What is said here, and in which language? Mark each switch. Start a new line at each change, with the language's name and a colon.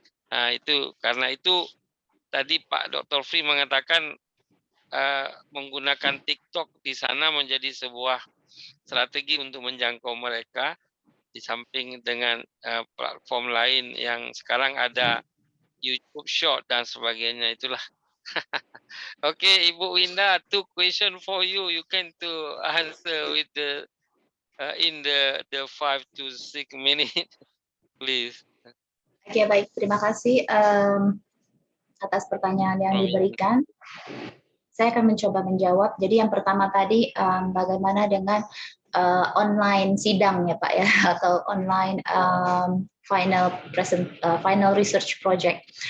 Indonesian: Nah, itu karena itu tadi Pak Dr. Free mengatakan menggunakan TikTok di sana menjadi sebuah strategi untuk menjangkau mereka di samping dengan platform lain yang sekarang ada YouTube Short dan sebagainya itulah.
English: Okay, Ibu Winda, 2 question for you. You can to answer with the in the 5 to 6 minutes, please.
Indonesian: Oke, baik. Terima kasih atas pertanyaan yang diberikan. Saya akan mencoba menjawab. Jadi yang pertama tadi bagaimana dengan online sidang ya Pak ya, atau online final research project.